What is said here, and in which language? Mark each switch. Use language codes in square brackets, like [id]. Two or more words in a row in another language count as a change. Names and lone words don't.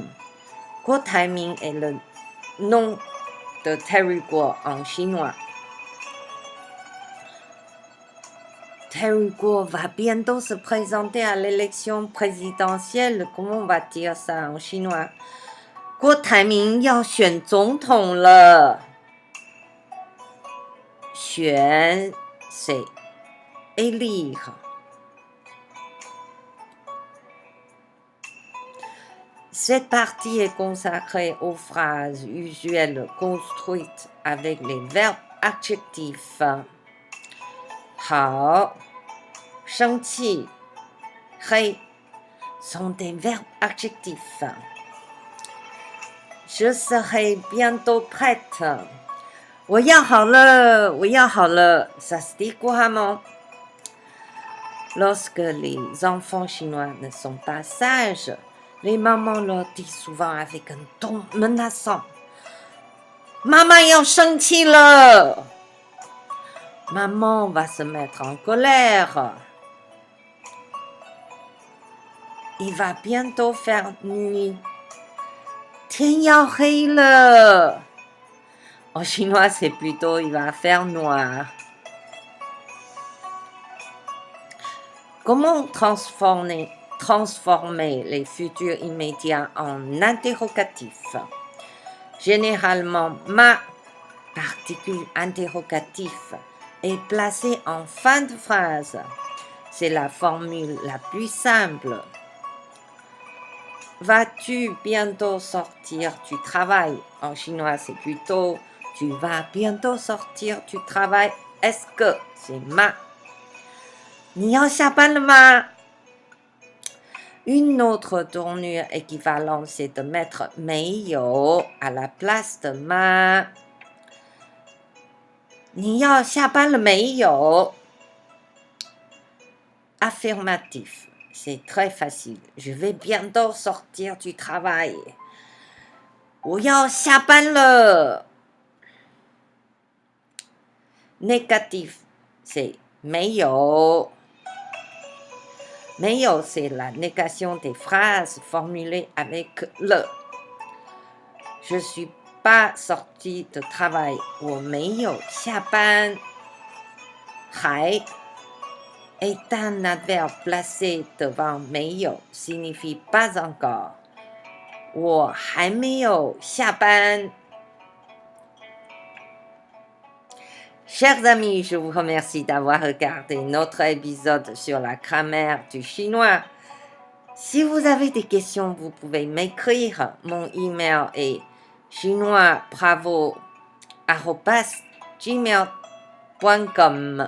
[fr] Guo Taiming est le nom de Terry Guo en chinois. Terry Guo va bientôt se présenter à l'élection présidentielle. Comment on va dire ça en chinois? [zh] 郭台铭要选总统了。 [fr] 选 c'est élire. Cette partie est consacrée aux phrases usuelles construites avec les verbes adjectifs. [zh] 好，生气，黑 [fr] sont des verbes adjectifs. Je serai bientôt prête. [zh] 我要好了，我要好了。 [fr] Ça se dit couramment. Lorsque les enfants chinois ne sont pas sages, les mamans leur disent souvent avec un ton menaçant. Maman [zh] 要生气了 [fr] Maman va se mettre en colère. Il va bientôt faire nuit. [zh] 天要黑了 [fr] En chinois, c'est plutôt il va faire noir. Comment transformer les futurs immédiats en interrogatifs? Généralement, ma particule interrogatif est placée en fin de phrase. C'est la formule la plus simple. Vas-tu bientôt sortir du travail? En chinois, c'est plutôt tu vas bientôt sortir du travail. Est-ce que c'est ma? [zh] 你要下班了吗? [fr] Une autre tournure équivalente, c'est de mettre 没有 à la place de ma. [zh] 你要下班了没有? [fr] Affirmatif, c'est très facile. Je vais bientôt sortir du travail. [zh] 我要下班了. [fr] Négatif, c'est 没有. [zh] 没有, [fr] c'est la négation des phrases formulées avec le. Je suis pas sorti de travail. [zh] 我没有下班. [fr] 还 est un adverbe placé devant 没有 signifie pas encore. [zh] 我还没有下班. [fr] Chers amis, je vous remercie d'avoir regardé notre épisode sur la grammaire du chinois. Si vous avez des questions, vous pouvez m'écrire. Mon email est chinoisbravo@gmail.com.